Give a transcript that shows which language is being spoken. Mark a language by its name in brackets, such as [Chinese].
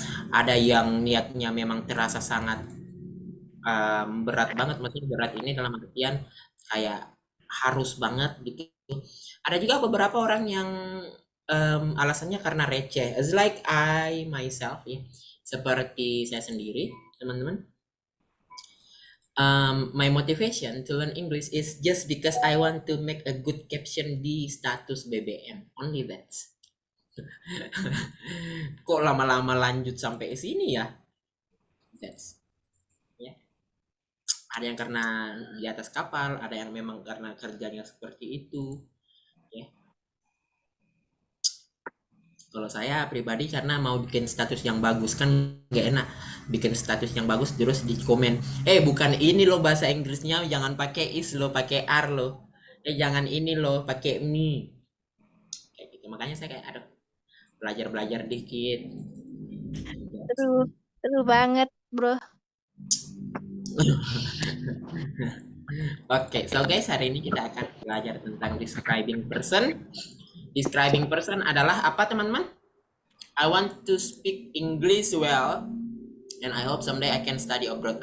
[Indonesian] Ada yang niatnya memang terasa sangat berat banget, maksudnya berat ini dalam artian kayak harus banget gitu. Ada juga beberapa orang yang alasannya karena receh, [English] as like I myself [Indonesian] ya, seperti saya sendiri teman-teman. [English] My motivation to learn English is just because I want to make a good caption [Indonesian] di status BBM, [English] only that. [Indonesian] Kok lama-lama lanjut sampai sini ya? That's ya. Ada yang karena di atas kapal, ada yang memang karena kerjanya seperti itu. Ya. Kalau saya pribadi karena mau bikin status yang bagus kan nggak enak bikin status yang bagus terus di komen, bukan ini loh bahasa Inggrisnya, jangan pakai is lo, pakai are lo, jangan ini loh, pakai me, kayak gitu. Makanya saya kayak ada belajar dikit. Seru banget, bro. Oke, so guys, hari ini kita akan belajar tentang describing person. Describing person adalah apa teman-teman? [English] I want to speak English well and I hope someday I can study abroad.